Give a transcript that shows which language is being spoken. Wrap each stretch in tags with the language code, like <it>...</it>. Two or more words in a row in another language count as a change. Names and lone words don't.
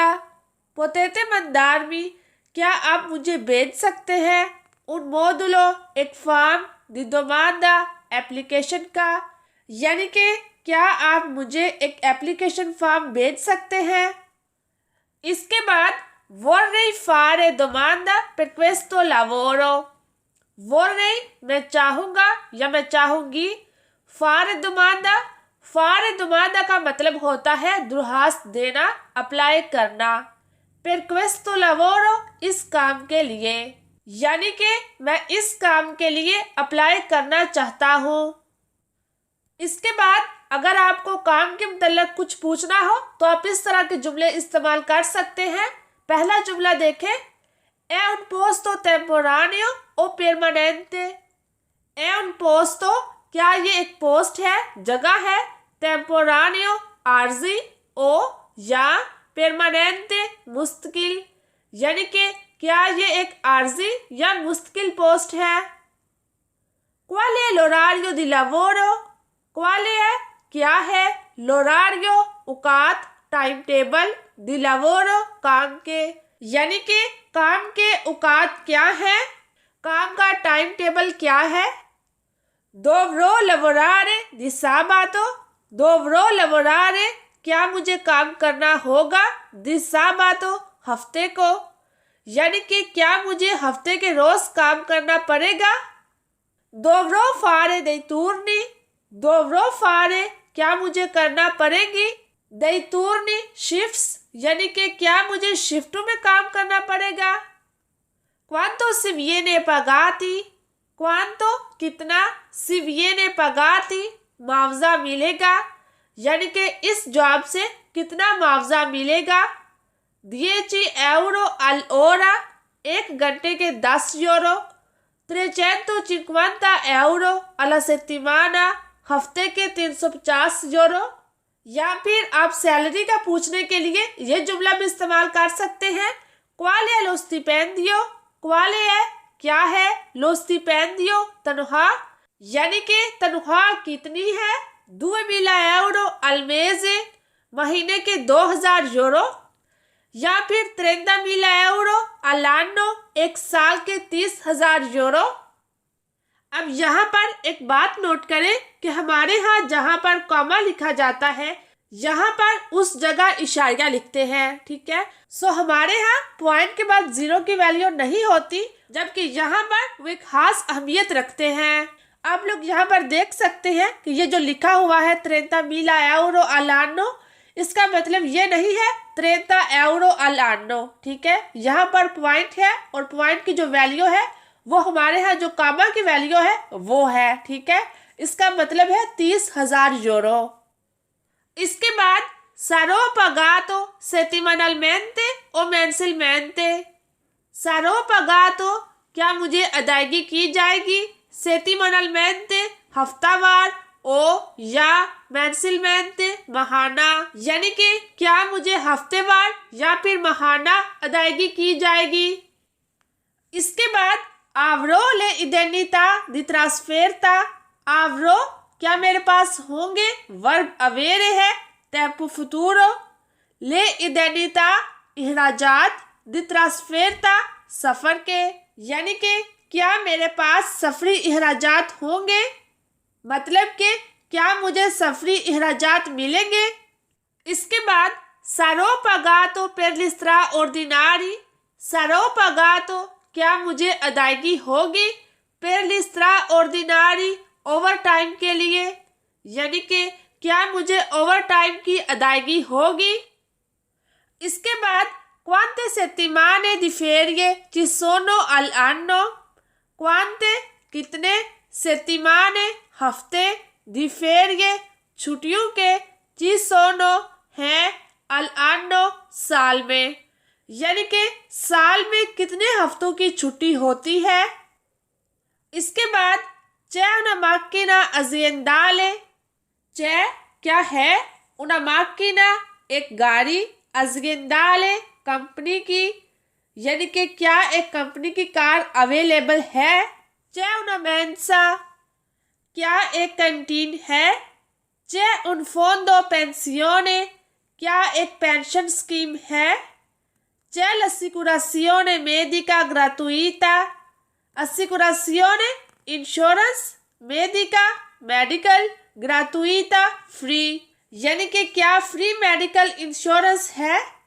<it>potete mandarmi,</it> <ur>کیا آپ مجھے بھیج سکتے ہیں?</ur> <it>un modulo</it> <ur>ایک فارم,</ur> <it>di domanda</it> <ur>ایپلیکیشن کا، یعنی کہ کیا آپ مجھے ایک</ur> <en>application form</en> <ur>بھیج سکتے ہیں. اس کے بعد</ur> <it>vorrei fare domanda per questo lavoro।</it> <ur>vorrei میں چاہوں گا یا میں چاہوں گی.</ur> <it>fare domanda, fare domanda</it> <ur>کا مطلب ہوتا ہے درخواست دینا، اپلائی کرنا.</ur> <it>per questo lavoro</it> <ur>اس کام کے لیے، یعنی کہ میں اس کام کے لیے اپلائی کرنا چاہتا ہوں. اس کے بعد اگر آپ کو کام کے مطلب کچھ پوچھنا ہو تو آپ اس طرح کے جملے استعمال کر سکتے ہیں. پہلا جملہ دیکھیں,</ur> <it>è un posto temporaneo o permanente। è un posto,</it> <ur>کیا یہ ایک پوسٹ ہے، جگہ ہے, temporaneo عارضی، او یا permanente مستقل، یعنی کہ کیا یہ ایک عارضی یا مستقل پوسٹ ہے.</ur> <it>qual è l'orario di lavoro। qual è</it> <ur>کیا ہے, l'orario اوقات,</ur> <en>time table,</en> <it>di lavoro</it> <ur>کام کے، یعنی کہ کام کے اوقات کیا ہے، کام کا</ur> <en>time table</en> <ur>کیا ہے.</ur> <it>dovrò lavorare di sabato। dovrò lavorare,</it> <ur>کیا مجھے کام کرنا ہوگا,</ur> <it>di sabato</it> <ur>ہفتے کو، یعنی کہ کیا مجھے ہفتے کے روز کام کرنا پڑے گا.</ur> <it>dovrò fare dei turni। dovrò fare,</it> <ur>کیا مجھے کرنا پڑے گی,</ur> <it>dei turni</it> <ur>شفٹس، یعنی کہ کیا مجھے شفٹوں میں کام کرنا پڑے گا.</ur> <it>quanto si viene pagati।</it> <ur>quanto کتنا,</ur> <it>si viene pagati</it> <ur>معاوضہ ملے گا، یعنی کہ اس جاب سے کتنا معاوضہ ملے گا.</ur> <it>10 euro all'ora,</it> <ur>ایک گھنٹے کے 10 یورو.</ur> <it>350 euro alla settimana,</it> <ur>ہفتے کے 350 یورو. یا پھر آپ سیلری کا پوچھنے کے لیے یہ جملہ بھی استعمال کر سکتے ہیں,</ur> <it>qual è lo stipendio। qual è</it> <ur>کیا ہے,</ur> <it>lo stipendio</it> <ur>تنخواہ، یعنی کہ تنخواہ کتنی ہے.</ur> <it>2000 euro al mese,</it> <ur>مہینے کے 2000 یورو. یا پھر 30.000</ur> <it>euro all'anno,</it> <ur>ایک سال کے 30,000 یورو. اب یہاں پر ایک بات نوٹ کریں کہ ہمارے یہاں جہاں پر کوما لکھا جاتا ہے یہاں پر اس جگہ اشاریہ لکھتے ہیں، ٹھیک ہے. سو ہمارے یہاں پوائنٹ کے بعد زیرو کی ویلیو نہیں ہوتی، جبکہ یہاں پر وہ ایک خاص اہمیت رکھتے ہیں. آپ لوگ یہاں پر دیکھ سکتے ہیں کہ یہ جو لکھا ہوا ہے 30.000</ur> <it>euro all'anno,</it> <ur>اس کا مطلب یہ نہیں ہے 30</ur> <it>euro all'anno,</it> <ur>ٹھیک ہے. یہاں پر پوائنٹ ہے اور پوائنٹ کی جو ویلیو ہے وہ ہمارے یہاں جو کاما کی ویلیو ہے وہ ہے، ٹھیک ہے. اس کا مطلب ہے 30,000 یورو۔ اس کے بعد</ur> <it>sarò pagato settimanalmente o mensilmente। sarò pagato,</it> <ur>کیا مجھے ادائیگی کی جائے گی, settimanalmente ہفتہ وار، او یا mensilmente ماہانہ، یعنی کہ کیا مجھے ہفتہ وار یا پھر ماہانہ ادائیگی کی جائے گی. اس کے بعد</ur> <it>avrò le indennità di trasferta।</it> <ur>avrò کیا میرے پاس ہوں گے ورب اویرے ہے</ur> <it>tempo futuro le indennità</it> <ur>اخراجات</ur> <it>di trasferta</it> <ur>سفر کے، یعنی کہ کیا میرے پاس سفری اخراجات ہوں گے، مطلب کہ کیا مجھے سفری اخراجات ملیں گے. اس کے بعد</ur> <it>sarò pagato per gli straordinari, sarò pagato</it> <ur>کیا مجھے ادائیگی ہوگی,</ur> <it>per gli straordinari</it> <en>over time</en> <ur>کے لیے، یعنی کہ کیا مجھے</ur> <en>over time</en> <ur>کی ادائیگی ہوگی. اس کے بعد</ur> <it>quante settimane di ferie ci sono all'anno, quante</it> <ur>کتنے,</ur> <it>settimane</it> <ur>ہفتے,</ur> <it>di ferie</it> <ur>چھٹیوں کے,</ur> <it>ci sono</it> <ur>ہیں, all'anno سال میں، یعنی کہ سال میں کتنے ہفتوں کی چھٹی ہوتی ہے. اس کے بعد</ur> <it>c'è una macchina aziendale, c'è</it> <ur>کیا ہے,</ur> <it>una macchina</it> <ur>ایک گاڑی, aziendale کمپنی کی، یعنی کہ کیا ایک کمپنی کی کار اویلیبل ہے.</ur> <it>c'è una mensa</it> <ur>کیا ایک کینٹین ہے.</ur> <it>c'è un fondo pensione</it> <ur>کیا ایک</ur> <en>pension scheme</en> <ur>ہے.</ur> <it>c'è l'assicurazione medica gratuita, assicurazione</it> <ur>انشورنس,</ur> <it>medica</it> <ur>میڈیکل,</ur> <it>gratuita</it> <ur>فری، یعنی کہ کیا فری میڈیکل انشورنس ہے.</ur>